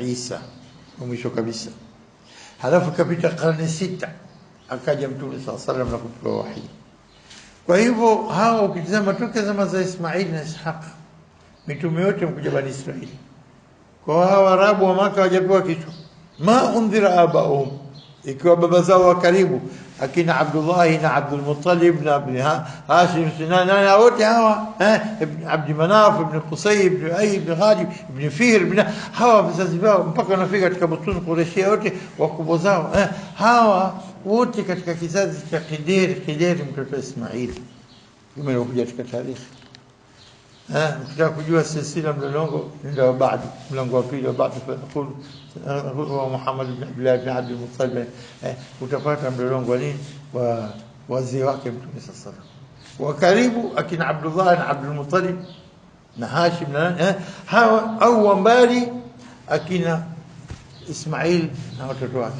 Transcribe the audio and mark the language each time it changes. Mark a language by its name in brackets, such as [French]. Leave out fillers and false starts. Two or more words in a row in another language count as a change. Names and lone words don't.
[Swahili] Isa mwisho kabisa halafu kapita karne sita akaja Mtume [Arabic] صلى الله عليه وسلم [Swahili] na kupewa wahi kwa hivyo hao ukitazama toka zama za Ismail na Ishaq mitume yote mkuja bani Israeli kwa hao Arabu wa Maka hawajapewa kitu [Arabic] ما أنذر [Swahili] abauhum ikiwa baba zao wa karibu akina Abdullah na Abdul Muttalib na ibn Hashim na wote hawa ibn Abd Manaf ibn Qusay ibn Ay ibn Ghalib ibn Fihr ibn hawa vizazi wao mpaka wanafika katika butun Quraysh wote wakubwa zao hawa wote katika kizazi cha Khidr mtoto Ismail imekuja katika tarehe. Mtaka kujua silsila mlolongo ndio baada mlango wa pili baada wa Muhammad ibn Abdullah ibn Abdul Muttalib, utapata mlolongo nini wa wazee wake Mtume [Arabic] صلى الله عليه وسلم [Swahili] wa karibu akina Abdullah na Abdul Muttalib na Hashim na hawa au mbali akina Ismail na watoto wake.